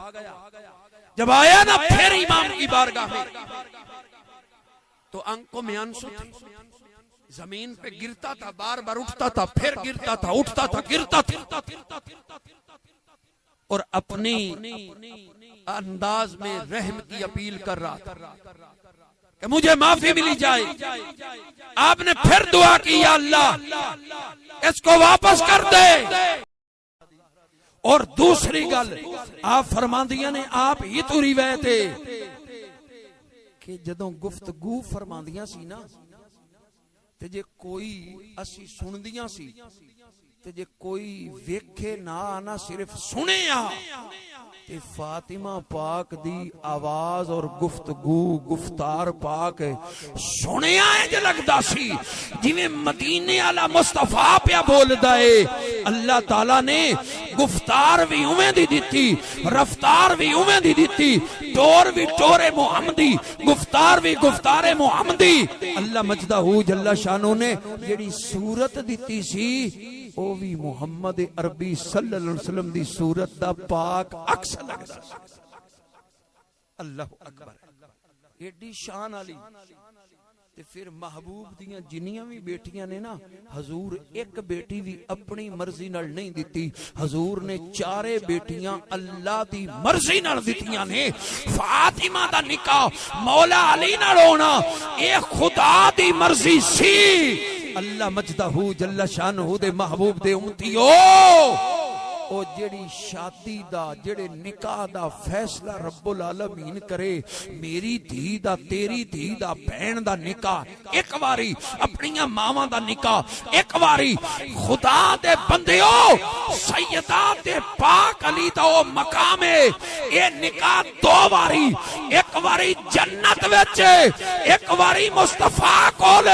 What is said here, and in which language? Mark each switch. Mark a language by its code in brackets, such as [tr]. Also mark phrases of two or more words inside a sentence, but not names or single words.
[ur] جب آیا نا پھر امام کی بارگاہ میں، تو آنکھوں میں آنسو تھے، زمین پہ گرتا تھا، بار بار اٹھتا تھا، پھر گرتا تھا، اٹھتا تھا، گرتا تھا، اور اپنی انداز میں رحم کی اپیل کر رہا تھا کہ مجھے معافی ملی جائے. آپ نے پھر دعا کی، یا اللہ اس کو واپس کر دے. [pa] ਔਰ ਦੂਸਰੀ ਗੱਲ ਆਪ ਫ਼ਰਮਾਂਦੀਆਂ ਨੇ, ਆਪ ਹੀ ਤੋ ਰਿਵਾਇਤ ਹੈ ਕਿ ਜਦੋਂ ਗੁਫ਼ਤਗੂ ਫ਼ਰਮਾਂਦੀਆਂ ਸੀ ਨਾ, ਤੇ ਜੇ ਕੋਈ ਅਸੀ ਸੁਣਦੀਆਂ ਸੀ, ਤੇ ਜੇ ਕੋਈ ਵੇਖੇ ਨਾ ਸਿਰਫ਼ ਸੁਣੇ ਆ, ਤੇ ਫ਼ਾਤਿਮਾ ਪਾਕ ਦੀ ਆਵਾਜ਼ ਔਰ ਗੁਫ਼ਤਗੂ ਗੁਫ਼ਤਾਰ ਪਾਕ ਸੁਣੇ ਇੰਜ ਲਗਦਾ ਸੀ ਜਿਵੇਂ ਮਦੀਨੇ ਵਾਲਾ ਮੁਸਤਫ਼ਾ ਪਿਆ ਬੋਲਦਾ ਹੈ। ਅੱਲਾਹ ਤਾਲਾ ਨੇ ਗੁਫ਼ਤਾਰ ਭੀ ਉਵੇਂ ਦੀ ਦਿੱਤੀ, ਰਫ਼ਤਾਰ ਭੀ ਉਵੇਂ ਦੀ ਦਿੱਤੀ, ਟੋਰ ਭੀ ਟੋਰੇ ਮੁਹੰਮਦੀ, ਗੁਫ਼ਤਾਰ ਭੀ ਗੁਫ਼ਤਾਰੇ ਮੁਹੰਮਦੀ। [ar] الله مجده جل شأنه [pa] ਨੇ ਜਿਹੜੀ ਸੂਰਤ ਦਿੱਤੀ ਸੀ, ਓ ਭੀ ਮੁਹੰਮਦ ਅਰਬੀ [ar] صلى الله عليه وسلم [pa] ਦੀ ਸੂਰਤ ਦਾ ਪਾਕ ਅਕਸ ਲਗਦਾ। [ar] الله أكبر, [pa] ਏਡੀ ਸ਼ਾਨ ਵਾਲੀ। ਤੇ ਫਿਰ ਮਹਿਬੂਬ ਦੀਆਂ ਜਿੰਨੀਆਂ ਭੀ ਬੇਟੀਆਂ ਨੇ ਨਾ, ਹਜ਼ੂਰ ਇਕ ਬੇਟੀ ਭੀ ਅਪਣੀ ਮਰਜ਼ੀ ਨਾਲ ਨਹੀਂ ਦਿੱਤੀ, ਹਜ਼ੂਰ ਨੇ ਚਾਰੇ ਬੇਟੀਆਂ ਅੱਲਾਹ ਦੀ ਮਰਜ਼ੀ ਨਾਲ ਦਿੱਤੀਆਂ ਨੇ। ਫ਼ਾਤਿਮਾ ਦਾ ਨਿਕਾਹ ਮੌਲਾ ਅਲੀ ਨਾਲ ਹੋਣਾ ਏ ਖ਼ੁਦਾ ਦੀ ਮਰਜ਼ੀ ਸੀ। [ar] الله مجده جل شأنه [pa] ਦੇ ਮਹਿਬੂਬ ਦੇ ਉੱਮਤੀਓ, ਓ ਜਿਹੜੀ ਸ਼ਾਦੀ ਦਾ, ਜਿਹੜੇ ਨਿਕਾਹ ਦਾ ਫ਼ੈਸਲਾ [ar] رب العالمين [pa] ਕਰੇ, ਮੇਰੀ ਧੀ ਦਾ, ਤੇਰੀ ਧੀ ਦਾ, ਭੈਣ ਦਾ ਨਿਕਾਹ ਇਕ ਵਾਰੀ, ਅਪਣੀਆਂ ਮਾਵਾਂ ਦਾ ਨਿਕਾਹ ਇਕ ਵਾਰੀ, ਖ਼ੁਦਾ ਦੇ ਬੰਦਿਓ ਸੱਯਦਾ ਤੇ ਪਾਕ ਅਲੀ ਦਾ ਓ ਮੁਕਾਮ ਹੈ, ਏ ਨਿਕਾਹ ਦੋ ਵਾਰੀ, ਇਕ ਵਾਰੀ ਜੰਨਤ ਵਿਚ, ਇਕ ਵਾਰੀ ਮੁਸਤਫ਼ਾ ਕੋਲ।